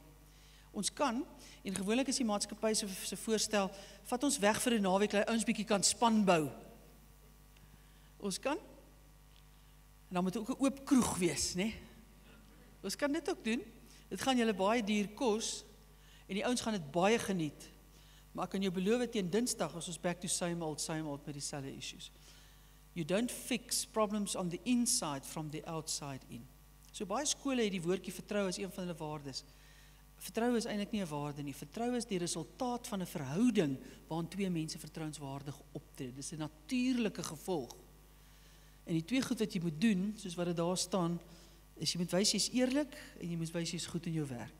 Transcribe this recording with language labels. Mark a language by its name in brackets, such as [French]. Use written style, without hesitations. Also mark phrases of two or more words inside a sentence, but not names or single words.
[Afrikaans] Ons kan, en gewoonlik is die maatskappy se voorstel, vat ons weg vir 'n naweek, laat ons bietjie kan span bou. Ons kan, en dan moet ook 'n oop kroeg wees, né? Ons kan dit ook doen. Dit gaan julle baie duur kos, en die ouens gaan dit baie geniet. Maar ek kan jou beloof, teen Dinsdag is ons [English] back to same old [Afrikaans] met dieselfde issues. [English] You don't fix problems on the inside from the outside in. [Afrikaans] So baie skole het die woordjie vertrou as een van hulle waardes. Vertrou is eintlik nie 'n waarde nie. Vertrou is die resultaat van 'n verhouding waarin twee mense vertrouenswaardig optree. Dis 'n natuurlike gevolg. En die twee goed wat jy moet doen, soos wat dit daar staan, is jy moet wys jy's eerlik en jy moet wys jy's goed in jou werk.